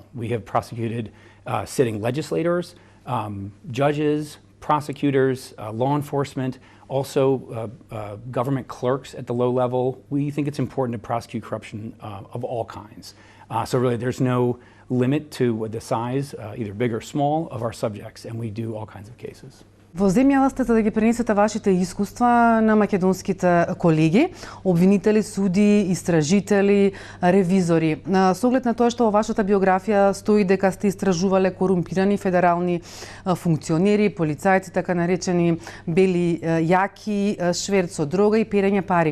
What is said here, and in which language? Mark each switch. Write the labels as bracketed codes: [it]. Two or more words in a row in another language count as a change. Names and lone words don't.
[en] We have prosecuted sitting legislators, judges, prosecutors, law enforcement, also government clerks at the low level. We think it's important to prosecute corruption of all kinds. So really there's no limit to the size, either big or small, of our subjects, and we do all kinds of cases. [mk] Во земјава сте за да ги пренесете вашите искуства на македонските колеги, обвинители, суди, истражители, ревизори. Со оглед на тоа што во вашата биографија стои дека сте истражувале корумпирани федерални функционери, полицајци, така наречени бели јаки, шверц со дрога и перење пари.